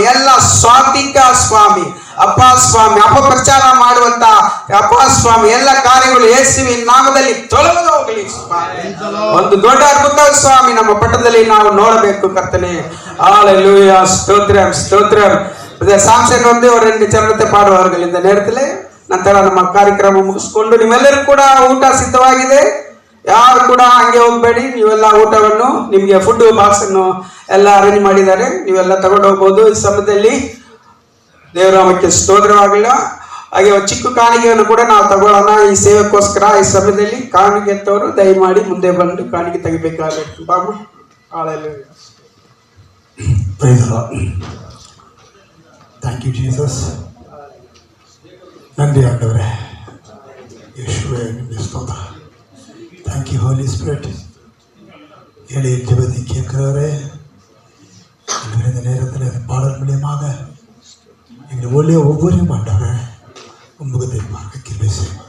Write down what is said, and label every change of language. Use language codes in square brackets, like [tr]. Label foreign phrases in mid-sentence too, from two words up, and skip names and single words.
[kn] ಎಲ್ಲ ಸ್ವಾರ್ಥಿಕ ಸ್ವಾಮಿ ಅಪ್ಪ ಸ್ವಾಮಿ ಅಪಪ್ರಚಾರ ಮಾಡುವಂತ ಅಪ್ಪ ಸ್ವಾಮಿ ಎಲ್ಲ ಕಾರ್ಯಗಳು ಯೇಸುವಿನ ನಾಮದಲ್ಲಿ ತೊಲಗು ಹೋಗಲಿ ಸ್ವಾಮಿ. ಒಂದು ದೊಡ್ಡ ಅದ್ಭುತ ಸ್ವಾಮಿ ನಮ್ಮ ಪಟ್ಟಣದಲ್ಲಿ ನಾವು ನೋಡಬೇಕು ಕರ್ತನೆ. ಹಾಲೆಲೂಯ ಸ್ತೋತ್ರ ಸ್ತೋತ್ರ. [ta] சாம்சன் வந்து ஒரு 2 ಚರಣತೆ பாடுவார்கள் இந்த நேரத்தில். [kn] ನಂತರ ನಮ್ಮ ಕಾರ್ಯಕ್ರಮ ಮುಗಿಸ್ಕೊಂಡು ನಿಮ್ಮೆಲ್ಲರೂ ಕೂಡ ಊಟ ಸಿದ್ಧವಾಗಿದೆ, ಯಾರು ಕೂಡ ಹಂಗೆ ಹೋಗ್ಬೇಡಿ. ನೀವೆಲ್ಲ ಊಟವನ್ನು ನಿಮ್ಗೆ [en] food box [kn] ಅನ್ನು ಎಲ್ಲ ಅರೇಂಜ್ ಮಾಡಿದ್ದಾರೆ, ನೀವೆಲ್ಲ ತಗೊಂಡು ಹೋಗ್ಬೋದು. ಈ ಸಮಯದಲ್ಲಿ ದೇವರಾಮಕ್ಕೆ ಸ್ತೋತ್ರವಾಗಿಲ್ಲ. ಹಾಗೆ ಚಿಕ್ಕ ಕಾಣಿಕೆಯನ್ನು ಕೂಡ ನಾವು ತಗೊಳ್ಳೋಣ ಈ ಸೇವೆಗೋಸ್ಕರ. ಈ ಸಮಯದಲ್ಲಿ ಕಾಣಿಕೆ ಎತ್ತವರು ದಯಮಾಡಿ ಮುಂದೆ ಬಂದು ಕಾಣಿಕೆ ತೆಗಿಬೇಕಾಗುತ್ತೆ ಬಾಬು. ಹಾಲೆಲೂಯಾ. [en] Thank you Jesus. [ta] நன்றி ஆண்டவரே, இயேசுவே உம்முடைய ஸ்தோத்திரம். [en] Thank you Holy Spirit. [ta] ஏழையின் ஜெபத்தை கேட்கிறவரே, இந்த நேரத்தில் இந்த பாடல் மூலியமாக எங்கள் ஒளிய ஒவ்வொருவரும் ஆண்டவரே முகத்தை பார்க்க கிருபை செய்யும்.